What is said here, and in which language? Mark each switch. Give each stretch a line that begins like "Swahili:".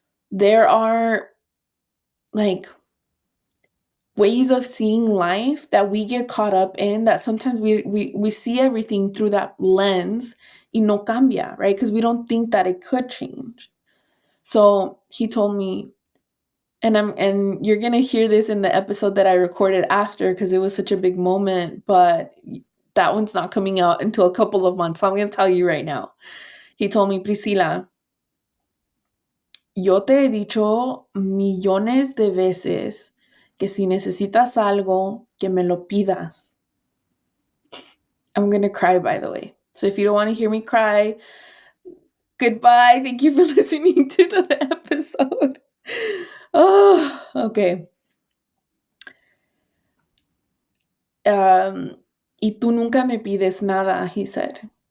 English: There are, like, ways of seeing life that we get caught up in that sometimes we see everything through that lens
Spanish: y no cambia,
English: right? Because we don't think that it could change. So he told me, and you're gonna hear this in the episode that I recorded after because it was such a big moment, but that one's not coming out until a couple of months. So I'm gonna tell you right now. He told me,
Spanish: Priscila, yo te he dicho millones de veces que si necesitas algo, que me lo pidas.
English: I'm gonna cry, by the way. So if you don't want to hear me cry, goodbye. Thank you for listening to the episode. Oh, okay.
Spanish: Y tú nunca me pides nada,
English: he said.